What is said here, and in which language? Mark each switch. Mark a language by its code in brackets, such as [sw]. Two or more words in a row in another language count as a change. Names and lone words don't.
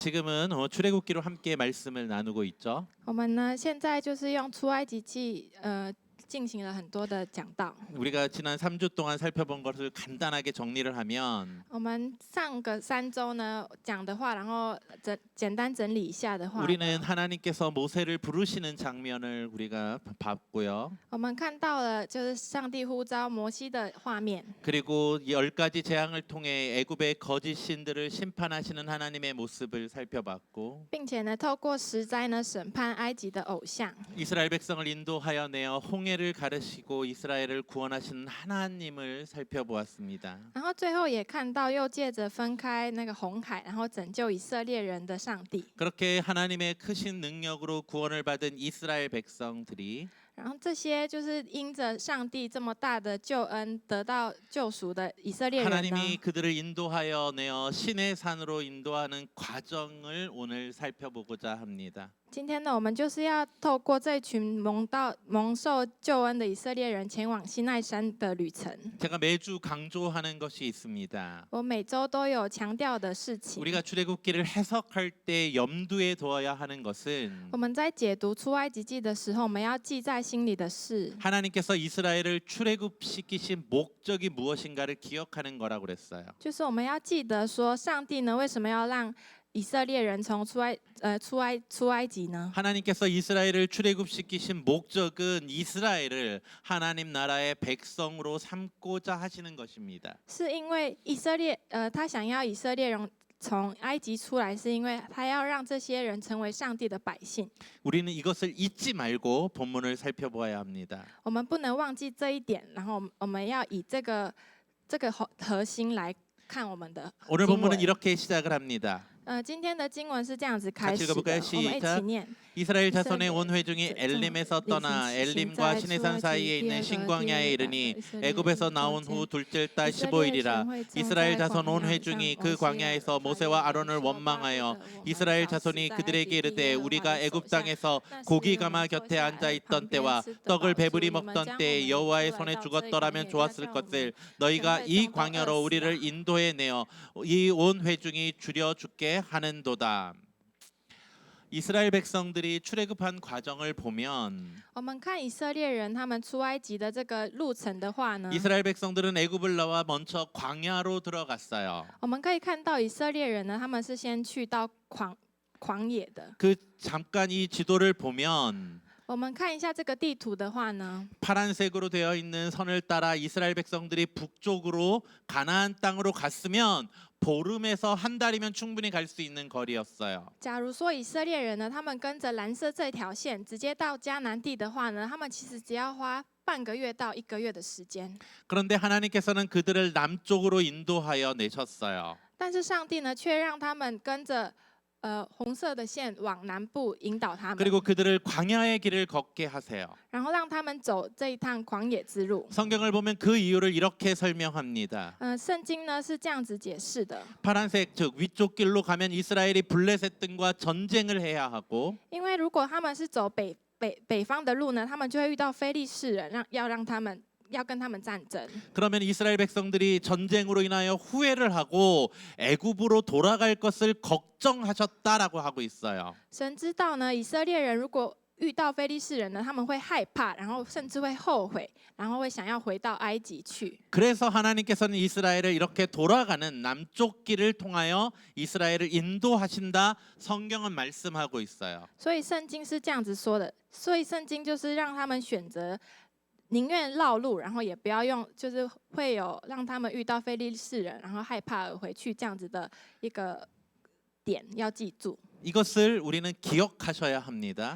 [ko] 지금은 출애굽기로 함께 말씀을 나누고 있죠. [zh] 我们呢，现在就是用出埃及记，进行了很多的讲道。 [ko] 우리가 지난 3주 동안 살펴본 것을 간단하게 정리를 하면 [zh] 我们上个3周呢讲的话，然后简单整理一下的话呢， [ko] 우리는 하나님께서 모세를 부르시는 장면을 우리가 봤고요. [zh] 我们看到了就是上帝呼召摩西的画面， [ko] 그리고 10가지 재앙을 통해 애굽의 거짓 신들을 심판하시는 하나님의 모습을 살펴봤고 [zh] 并且呢，透过10灾呢审判埃及的偶像， [ko] 이스라엘 백성을 인도하여 내어 홍해를 가르시고 이스라엘을 구원하시는 하나님을 살펴보았습니다. [zh] 然后最后也看到又借着分开那个红海，然后拯救以色列人的上帝。 [ko] 그렇게 하나님의 크신 능력으로 구원을 받은 이스라엘 백성들이 [zh] 然后这些就是因着上帝这么大的救恩得到救赎的以色列人呢， [ko] 하나님이 그들을 인도하여 내어 신의 산으로 인도하는 과정을 오늘 살펴보고자 합니다. [zh] 今天呢，我们就是要透过这群蒙受救恩的以色列人前往西奈山的旅程。 [ko] 제가 매주 강조하는 것이 있습니다. [zh] 我每周都有强调的事情。 [ko] 우리가 출애굽기를 해석할 때 염두에 두어야 하는 것은 [zh] 我们在解读出埃及记的时候，我们要记在心里的事， [ko] 하나님께서 이스라엘을 출애굽시키신 목적이 무엇인가를 기억하는 거라고 그랬어요. [zh] 就是我们要记得说，上帝呢为什么要让以色列人从出埃及呢？ [ko] 하나님께서 이스라엘을 출애굽시키신 목적은 이스라엘을 하나님 나라의 백성으로 삼고자 하시는 것입니다. [zh] 是因为他想要以色列人从埃及出来，是因为他要让这些人成为上帝的百姓。 [ko] 우리는 이것을 잊지 말고 본문을 살펴보아야 합니다. [zh] 我们不能忘记这一点，然后我们要以这个核心来看我们的 [ko] 오늘 [zh] 经 [ko] 본문은 [zh] 文。 [ko] 이렇게 시작을 합니다. [zh] 今天的经文是这样子开 [ko] 같이 [zh] 始的， [ko] 읽어볼까요? [zh] 我们一 [ko] 시작. [zh] 起念。 [ko] 이스라엘 자손의 온 회중이 엘림에서 떠나 엘림과 시내산 사이에 있는 신광야에 이르니 애굽에서 나온 후 둘째 달 15일이라 이스라엘 자손 온 회중이 그 광야에서 모세와 아론을 원망하여 이스라엘 자손이 그들에게 이르되 우리가 애굽 땅에서 고기 가마 곁에 앉아 있던 때와 떡을 배불리 먹던 때에 여호와의 손에 죽었더라면 좋았을 것을 너희가 이 광야로 우리를 인도해 내어 이 온 회중이 줄여 죽게 하는도다. 이스라엘 백성들이 출애굽한 과정을 보면 [zh] 我们看以色列人他们出埃及的这个路程的话呢， [ko] 이스라엘 백성들은 애굽을 나와 먼저 광야로 들어갔어요. [zh] 我们可以看到以色列人呢，他们是先去到旷野的。 [ko] 그 잠깐 이 지도를 보면 [zh] 我们看一下这个地图的话呢， [ko] 파란색으로 되어 있는 선을 따라 이스라엘 백성들이 북쪽으로 가나안 땅으로 갔으면 보름에서 한 달이면 충분히 갈 수 있는 거리였어요. [zh] 假如说以色列人呢，他们跟着蓝色这条线直接到迦南地的话呢，他们其实只要花半个月到1个月的时间。 [ko] 그런데 하나님께서는 그들을 남쪽으로 인도하여 내셨어요. [zh] 但是上帝呢，却让他们跟着红色的线往南部引导他们， [ko] 그리고 그들을 광야의 길을 걷게 하세요. [zh] 然后让他们走这一趟旷野之路。 [ko] 성경을 보면 그 이유를 이렇게 설명합니다. [zh] 圣经呢是这样子解释的， [ko] 파란색 즉 위쪽 길로 가면 이스라엘이 블레셋 등과 전쟁을 해야 하고 [zh] 因为如果他们是走北方的路呢，他们就会遇到非利士人，要跟他们战争。 [ko] 그러면 이스라엘 백성들이 전쟁으로 인하여 후회를 하고 애굽으로 돌아갈 것을 걱정하셨다라고 하고 있어요. [zh] 神知道呢，以色列人如果遇到非利士人呢，他们会害怕，然后甚至会后悔，然后会想要回到埃及去。 [ko] 그래서 하나님께서는 이스라엘을 이렇게 돌아가는 남쪽 길을 통하여 이스라엘을 인도하신다 성경은 말씀하고 있어요. [zh] 所以圣经是这样子说的，所以圣经就是让他们选择。宁愿绕路，然后也不要用，就是会有让他们遇到非利士人，然后害怕而回去这样子的一个点，要记住。 [ko] 이것을 우리는 기억하셔야 합니다.